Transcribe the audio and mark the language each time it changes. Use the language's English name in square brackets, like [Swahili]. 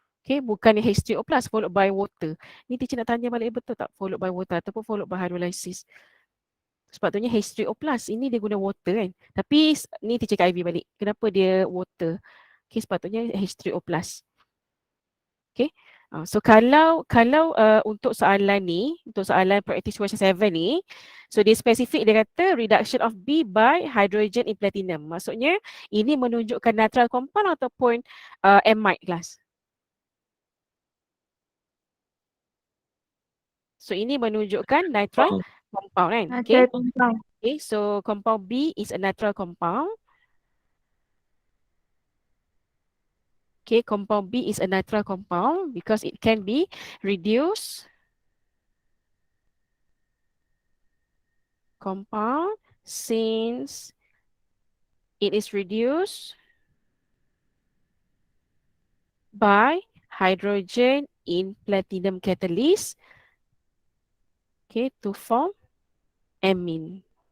[English] Okay, [Malay] bukan [English] H3O plus followed by water. [Malay] Ni teacher nak tanya balik betul tak [English] followed by water [Malay] ataupun [English] followed by hydrolysis. [Malay] Sepatutnya [English] H3O plus, [Malay] ini dia guna water kan. Tapi ni teacher kat IV balik. Kenapa dia water? Okay, sepatutnya H3O plus. Okay. So kalau untuk soalan ni, untuk soalan [English] practice question [Malay] 7 ni, so dia spesifik, dia kata [English] reduction of B by hydrogen in platinum. [Malay] Maksudnya ini menunjukkan nitrile compound ataupun amide kelas. So ini menunjukkan nitrile compound kan. [English] Okay. Okay, so compound B is a nitrile compound. Okay, compound B is a nitrile compound because it can be reduced compound since it is reduced by hydrogen in platinum catalyst, okay, to form amine.